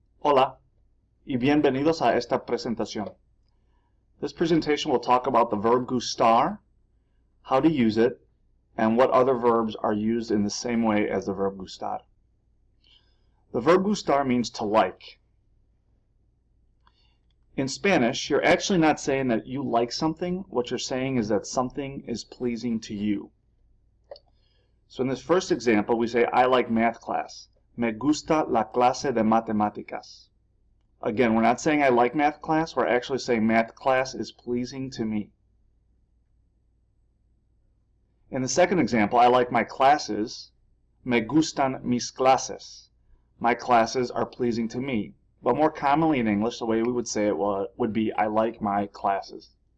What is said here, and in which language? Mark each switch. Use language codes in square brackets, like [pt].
[es] Hola y bienvenidos a esta presentación. [en] This presentation will talk about the verb gustar, how to use it, and what other verbs are used in the same way as the verb gustar. The verb gustar means to like. In Spanish, you're actually not saying that you like something. What you're saying is that something is pleasing to you. So in this first example, we say, I like math class. [es] Me gusta la clase de matemáticas. [en] Again, we're not saying I like math class. We're actually saying math class is pleasing to me. In the second example, I like my classes. [es] Me gustan mis clases. [en] My classes are pleasing to me. But more commonly in English, the way we would say it would be, I like my classes.